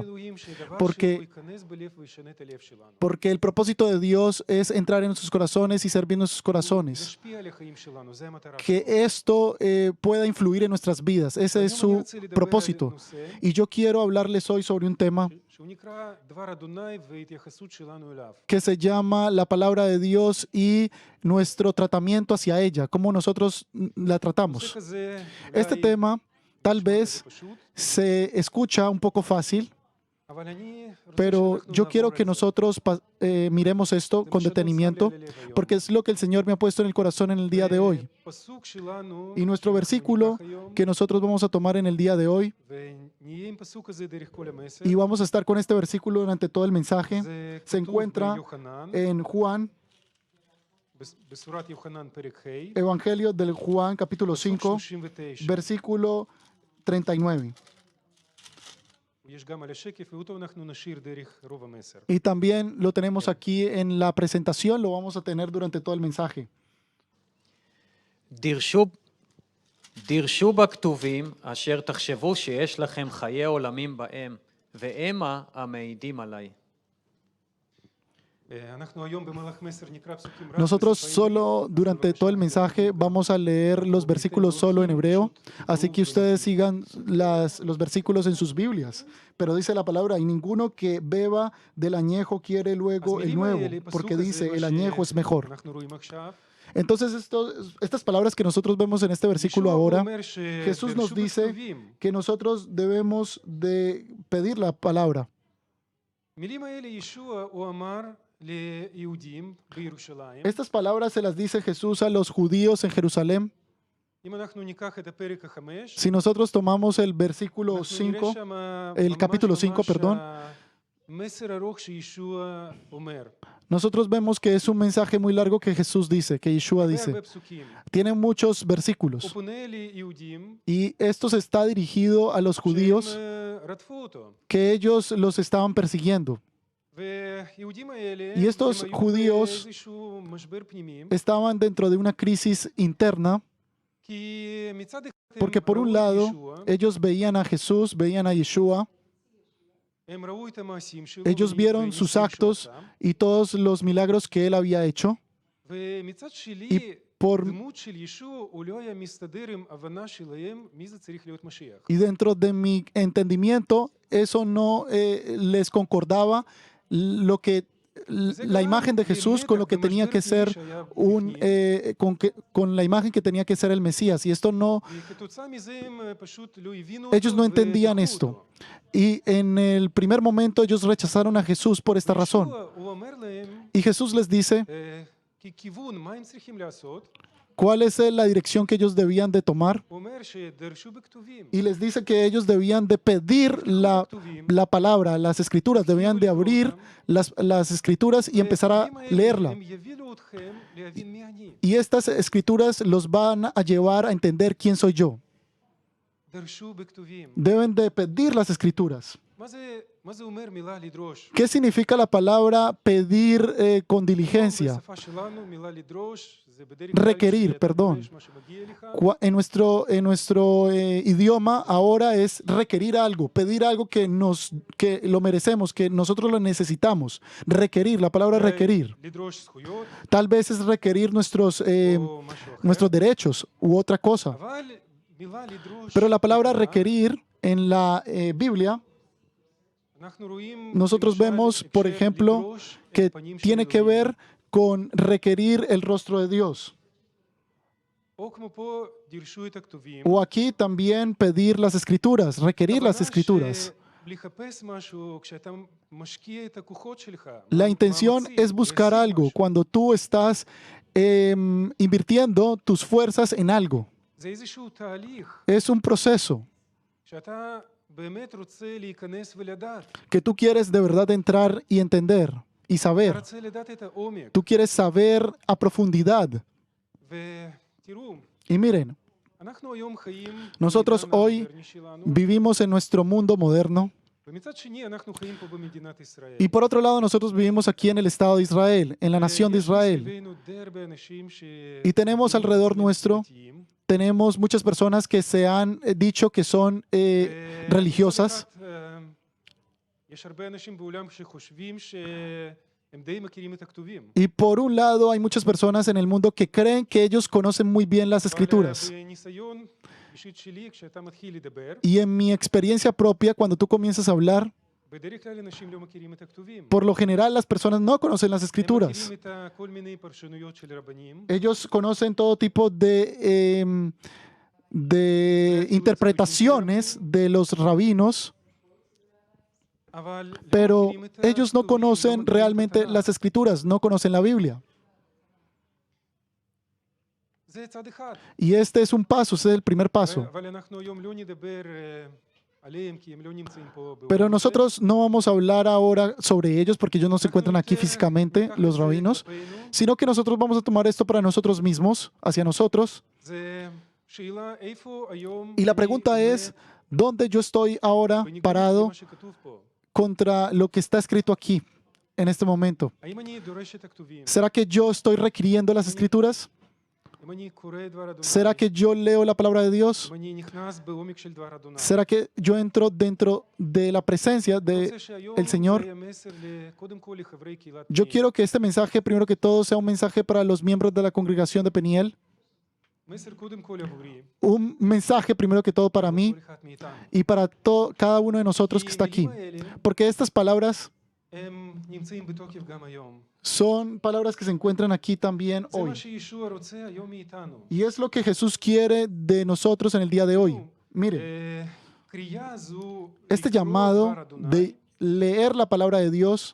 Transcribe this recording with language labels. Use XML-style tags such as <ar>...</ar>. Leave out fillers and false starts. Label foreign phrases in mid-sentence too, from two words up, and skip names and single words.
<es>Porque el propósito de Dios es entrar en nuestros corazones y servir nuestros corazones. Que esto pueda influir en nuestras vidas. Ese es su propósito. Y yo quiero hablarles hoy sobre un tema</es> <he>שהוא נקרא דבר אדוני והתייחסות שלנו אליו.</he> <es>que se llama la palabra de Dios y nuestro tratamiento hacia ella, cómo nosotros la</es> <he>הנושא</he> <es>tratamos.</es> <he>כזה</he> <es>Este</es> <he>אולי</he> <es>tema tal</es> <he>נשמע</he> <es>vez</es> <he>כזה פשוט,</he> <es>se escucha un poco fácil,</es> <he>אבל אני רוצה</he> <es>pero</es> <he>שאנחנו</he> <es>yo quiero</es> <he>נעבור</he> <es>que</es> <he>על זה.</he> <es>nosotros miremos esto</es> <he>זה</he> <es>con</es> <he>מה שאדון שם לי</he> <es>detenimiento,</es> <he>על הלב היום.</he> <es>porque es lo que el Señor me ha puesto en el corazón en el día de hoy.</es> <he>פסוק שלנו,</he> <es>Y nuestro</es> <he>שאנחנו</he> <es>versículo</es> <he>ניקח היום,</he> <es>que nosotros vamos a tomar en el día de hoy,</es> <he>ונהיה עם פסוק הזה דרך כל המסר,</he> <es>y vamos a estar con este versículo durante todo el mensaje,</es> <he>זה</he> <es>se</es> <he>כתוב</he> <es>encuentra</es> <he>ביוחנן,</he> <es>en Juan,</es> <he>בשורת יוחנן פרק ה',</he> <es>Evangelio del Juan, capítulo</es> <he>פסוק</he> <es>5,</es> <he>39.</he> <es>versículo 39.</es> <he>יש גם על השקף, ואותו אנחנו נשאיר דרך רוב המסר. Y también lo tenemos aquí en la presentación, lo vamos a tener durante todo el mensaje. דרשו בכתובים אשר תחשבו שיש לכם חיי עולמים בהם, והמה המעידים עליי. אנחנו היום במהלך מסר נקרא פסוקים רק</he> <es>Nosotros</es> <he>בשפה</he> <es>solo</es> <he>העברית,</he> <es>durante todo el mensaje vamos a leer los versículos solo en hebreo, así que ustedes sigan los versículos en sus Biblias. Pero dice la palabra, y ninguno que beba del añejo quiere</es> <he>אז</he> <es>luego el</es> <he>מילים</he> <es>nuevo,</es> <he>האלה, פסוק</he> <es>porque</es> <he>הזה,</he> <es>dice,</es> <he>מה</he> <es>el añejo es mejor.</es> <he>שאנחנו רואים עכשיו,</he> <es>Entonces estas palabras que nosotros vemos en este versículo</es> <he>ישוע</he> <es>ahora,</es> <he>אומר</he> <es>Jesús nos</es> <he>שדרשו</he> <es>dice</es> <he>בכתובים.</he> <es>que nosotros debemos de pedir la palabra.</es> <he>מילים האלה ישוע הוא אמר ליהודים בירושלים.</he> <es>Estas palabras se las dice Jesús a los judíos en Jerusalén.</es> <he>אם אנחנו ניקח את הפרק החמש,</he> <es>Si nosotros tomamos el versículo</es> <he>אנחנו נראה</he> <es>5,</es> <he>שם</he> <es>el capítulo 5, perdón.</es> <he>מסר ארוך שישוע אומר.</he> <es>nosotros vemos que es un mensaje muy largo que Jesús dice, que Yeshua</es> <he>הרבה</he> <es>dice.</es> <he>הרבה פסוקים.</he> <es>Tiene muchos</es> <he>הוא</he> <es>versículos.</es> <he>פונה ליהודים</he> <es>Y esto está dirigido a los judíos</es> <he>שהם רדפו אותו.</he> <es>que ellos los estaban persiguiendo.</es> <he>והיהודים האלה,</he> <es>Y estos</es> <he>הם היו</he> <es>judíos</es> <he>באיזשהו משבר פנימי,</he> <es>Estaban dentro de una crisis interna</es> <he>כי מצד אחד הם</he> <es>porque por un</es> <he>ראו את</he> <es>lado</es> <he>ישוע,</he> <es>ellos veían a Jesús, veían a Yeshua</es> <he>הם ראו את המעשים שלו,</he> <es>ellos vieron sus</es> <he>והניסים שהוא</he> <es>actos</es> <he>עשה,</he> <es>y todos los milagros que él había hecho.</es> <he>ומצד שלי,</he> <es>Por,</es> <he>דמות של ישוע הוא לא היה מסתדר עם הבנה שלהם מי זה צריך להיות משיח.</he> <es>y dentro de mi entendimiento, eso no les concordaba lo que la imagen de Jesús con lo que tenía que ser con la imagen que tenía que ser el Mesías. Y esto no,</es> <he>וכתוצאה מזה הם פשוט לא הבינו</he> <es>ellos no</es> <he>אותו</he> <es>entendían</es> <he>ודחו</he> <es>esto.</es> <he>אותו.</he> <es>Y en el primer momento ellos rechazaron a Jesús por esta razón.</es> <he>ישוע, הוא אומר להם,</he> <es>Y Jesús les dice</es> <he>ככיוון, מה הם צריכים לעשות?</he> <es>cuál es la dirección que ellos debían de tomar.</es> <he>הוא אומר שדרשו בכתובים.</he> <es>Y les dice que ellos debían de pedir la palabra, las escrituras, debían de abrir las escrituras y empezar a</es> <he>והכתובים האלה,</he> <es>leerla.</es> <he>הם יובילו אתכם להבין מי אני.</he> <es>Y estas escrituras los van a llevar a entender quién soy yo.</es> <he>דרשו בכתובים.</he> <es>Deben de pedir las escrituras.</es> <he>מה זה אומר מילה לדרוש?</he> <es>¿Qué significa la palabra pedir con diligencia?</es> <he>בשפה שלנו מילה לדרוש זה בדרך כלל</he> <es>Requerir,</es> <he>שאתה</he> <es>perdón.</es> <he>דורש מה שמגיע לך,</he> <es>En nuestro idioma ahora es requerir algo, pedir algo que lo merecemos, que nosotros lo necesitamos. Requerir, la palabra requerir.</es> <he>לדרוש זכויות</he> <es>Tal vez es requerir nuestros</es> <he>או משהו אחר.</he> <es>nuestros derechos u otra cosa.</es> <he>אבל מילה לדרוש,</he> <es>Pero la palabra</es> <he>בתורה,</he> <es>requerir en la Biblia,</es> <he>אנחנו רואים,</he> <es>nosotros</es> <he>למשל,</he> <es>vemos,</es> <he>אפשר</he> <es>por ejemplo,</es> <he>לדרוש את</he> <es>que</es> <he>פנים של</he> <es>tiene que</es> <he>אלוהים.</he> <es>ver con requerir el rostro de Dios.</es> <he>או כמו פה, דרשו את הכתובים.</he> <es>O aquí también pedir las escrituras, requerir las escrituras.</es> <he>לחפש משהו כשאתה משקיע את הכוחות שלך.</he> <es>La intención</es> <he>מאמצים,</he> <es>es buscar</es> <he>להשיג</he> <es>algo</es> <he>משהו.</he> <es>cuando tú estás invirtiendo tus fuerzas en algo.</es> <he>זה איזשהו תהליך</he> <es>Es un proceso</es> <he>שאתה באמת רוצה להיכנס ולדעת.</he> <es>que tú quieres de verdad entrar y entender y</es> <he>אתה</he> <es>saber.</es> <he>רוצה לדעת את העומק.</he> <es>Tú quieres saber a profundidad.</es> <he>ותראו,</he> <es>Y miren,</es> <he>אנחנו היום חיים</he> <es>nosotros</es> <he>בעידן</he> <es>hoy</es> <he>המודרני שלנו,</he> <es>vivimos en nuestro mundo moderno</es> <he>ומצד שני אנחנו חיים פה במדינת ישראל.</he> <es>y por otro lado nosotros vivimos aquí en el Estado de Israel, en la nación de</es> <he>ויש</he> <es>Israel.</es> <he>מסביבנו די הרבה אנשים ש-</he> <es>Y tenemos alrededor nuestro, tenemos muchas personas que se han dicho que son religiosas.</es> <he>מצד אחד, יש הרבה אנשים בעולם שחושבים שהם די מכירים את הכתובים.</he> <es>Y por un lado hay muchas personas en el mundo que creen que ellos conocen muy bien las escrituras.</es> <he>אבל בניסיון אישית שלי, כשאתה מתחיל לדבר,</he> <es>Y en mi experiencia propia, cuando tú comienzas a hablar,</es> <he>בדרך כלל אנשים לא מכירים את הכתובים.</he> <es>Por lo general, las personas no conocen las</es> <he>הם</he> <es>escrituras.</es> <he>מכירים את כל מיני פרשנויות של רבנים,</he> <es>Ellos conocen todo tipo de interpretaciones de los rabinos,</es> <he>אבל לא</he> <es>pero</es> <he>מכירים את</he> <es>ellos no</es> <he>הכתובים, לא</he> <es>conocen</es> <he>מכירים את</he> <es>realmente</es> <he>התנ"ך.</he> <es>las escrituras, no conocen la Biblia.</es> <he>זה צד אחד.</he> <es>Y este es un paso, este es el primer paso.</es> <he>אבל אנחנו היום לא נדבר עליהם, כי הם לא נמצאים פה</he> <es>Pero</es> <he>באולם הזה.</he> <es>nosotros no vamos a hablar ahora sobre ellos porque ellos no se encuentran aquí físicamente, los rabinos, sino que nosotros vamos a tomar esto para nosotros mismos, hacia nosotros.</es> <he>זה שאלה איפה היום</he> <es>Y la</es> <he>אני</he> <es>pregunta</es> <he>עומד</he> <es>es, ¿dónde yo estoy ahora</es> <he>בניגוד</he> <es>parado</es> <he>למה שכתוב פה?</he> <es>contra lo que está escrito aquí, en este momento?</es> <he>האם אני דורש את הכתובים?</he> <es>¿Será que yo estoy requiriendo las escrituras?</es> <he>אם אני קורא את דבר אדוני?</he> <es>¿Será que yo leo la palabra de Dios?</es> <he>אם אני נכנס בעומק של דבר אדוני?</he> <es>¿Será que yo entro dentro de la presencia</es> <he>אני רוצה</he> <es>del</es> <he>שהיום</he> <es>Señor?</es> <he>זה יהיה מסר קודם כל לחברי קהילת</he> <es>Yo</es> <he>פנימי.</he> <es>quiero que este mensaje, primero que todo, sea un mensaje para los miembros de la congregación de Peniel,</es> <he>מסר קודם כל עבורי,</he> <es>un mensaje, primero que todo, para mí</es> <he>כל אחד מאיתנו.</he> <es>y para cada uno de nosotros que está aquí.</es> <he>המילים האלה,</he> <es>Porque estas palabras</es> <he>הם נמצאים בתוקף גם היום.</he> <es>son palabras que se encuentran aquí también</es> <he>זה מה</he> <es>hoy.</es> <he>שישוע רוצה היום מאיתנו.</he> <es>Y es lo que Jesús quiere de nosotros en el día de hoy. Mire,</es> <he>קריאה זו</he> <es>este</es> <he>לקרוא</he> <es>llamado</es> <he>דבר אדוני,</he> <es>de leer la palabra de Dios,</es>